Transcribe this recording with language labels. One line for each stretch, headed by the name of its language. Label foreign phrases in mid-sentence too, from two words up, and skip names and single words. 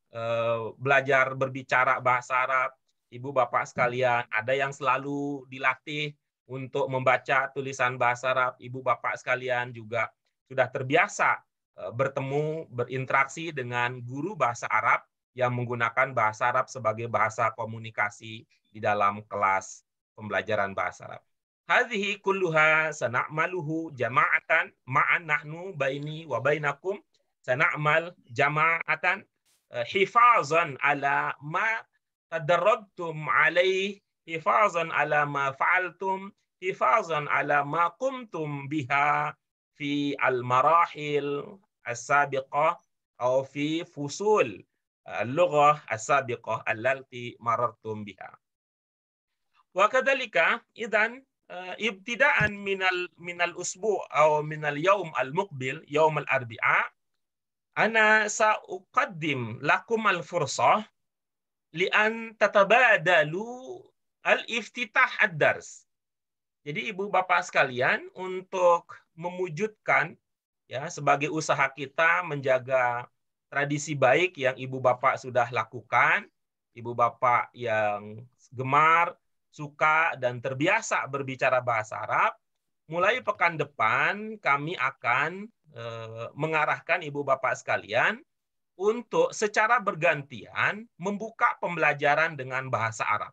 Indonesian: belajar berbicara bahasa Arab, Ibu Bapak sekalian ada yang selalu dilatih untuk membaca tulisan bahasa Arab, Ibu Bapak sekalian juga sudah terbiasa bertemu, berinteraksi dengan guru bahasa Arab yang menggunakan bahasa Arab sebagai bahasa komunikasi di dalam kelas pembelajaran bahasa Arab.
Arabic: هذه كلها سنعمله جماعة معا نحن بيني وبينكم سنعمل جماعة حفاظا على ما تدربتم عليه، حفاظا على ما فعلتم، حفاظا على ما قمتم بها في المراحل السابقة atau في فصول اللغة السابقة التي مررتم بها. وكذلك إذن ابتداء من الأسبوع أو من اليوم المقبل يوم الأربعاء أنا سأقدم لكم الفرصة لأن تتبادلوا الافتتاح الدرس.
Indonesian: Jadi Ibu Bapak sekalian, untuk mewujudkan ya sebagai usaha kita menjaga tradisi baik yang Ibu Bapak sudah lakukan, Ibu Bapak yang gemar, suka, dan terbiasa berbicara bahasa Arab, mulai pekan depan kami akan mengarahkan Ibu Bapak sekalian untuk secara bergantian membuka pembelajaran dengan bahasa Arab.